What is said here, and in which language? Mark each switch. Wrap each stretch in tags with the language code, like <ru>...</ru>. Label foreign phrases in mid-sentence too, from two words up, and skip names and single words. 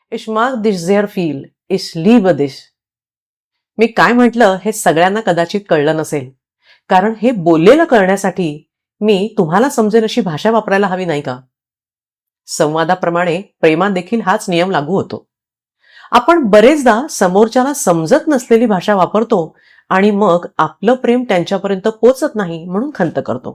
<de>Ich mag dich sehr viel. Ich liebe dich.</de> <mr>मी काय म्हटलं हे सगळ्यांना कदाचित कळलं नसेल, कारण हे बोललेलं करण्यासाठी मी तुम्हाला समजेल अशी भाषा वापरायला हवी नाही का? संवादाप्रमाणे प्रेमात देखील हाच नियम लागू होतो. आपण बरेचदा समोरच्याला समजत नसलेली भाषा वापरतो आणि मग आपलं प्रेम त्यांच्यापर्यंत पोचत नाही म्हणून खंत करतो.</mr>